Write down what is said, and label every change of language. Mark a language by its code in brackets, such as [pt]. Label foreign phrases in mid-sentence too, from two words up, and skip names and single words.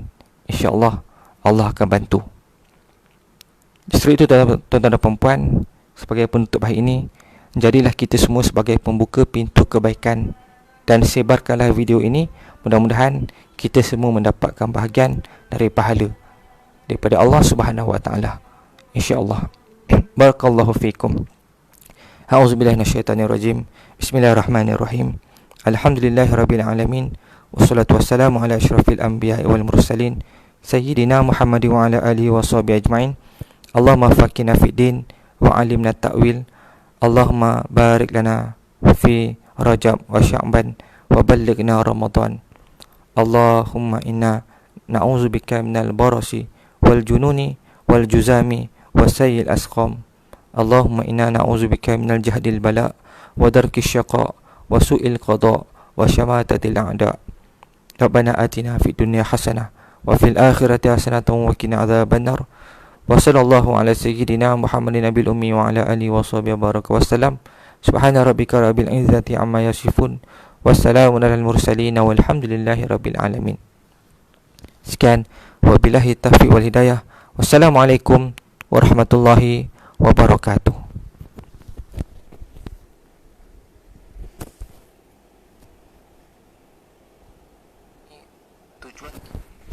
[ms] InsyaAllah Allah akan bantu. Justru itu tuan-tuan dan puan-puan, sebagai penutup hari ini, jadilah kita semua sebagai pembuka pintu kebaikan dan sebarkanlah video ini. Mudah-mudahan kita semua mendapatkan bahagian dari pahala daripada Allah [ar] سبحانه وتعالى, [ms] insya-Allah. [ar] بارك الله فيكم. أعوذ بالله من الشيطان الرجيم. بسم الله الرحمن الرحيم. الحمد لله رب العالمين. والصلاة والسلام على أشرف الأنبياء والمرسلين سيدنا محمد وعلى آله وصحبه أجمعين. اللهم فقهنا في الدين وعلمنا التأويل. اللهم بارك لنا في رجب وشعبان وبلغنا رمضان. اللهم إنا نعوذ بك من البرص والجنون والجذام وسيئ الأسقام. اللهم إنا نعوذ بك من جهد البلاء ودرك الشقاء وسوء القضاء وشماتة الأعداء. ربنا آتنا في الدنيا حسنة وفي الآخرة حسنة وقنا عذاب النار. وصلى الله على سيدنا محمد النبي الأمي وعلى آله وصحبه وبارك وسلم. سبحان ربك رب العزة عما يصفون. وسلام على المرسلين والحمد لله رب العالمين. [ms] Sekian, [ar] وبالله التوفيق والهداية. والسلام عليكم ورحمة الله وبركاته. [ms] Tujuan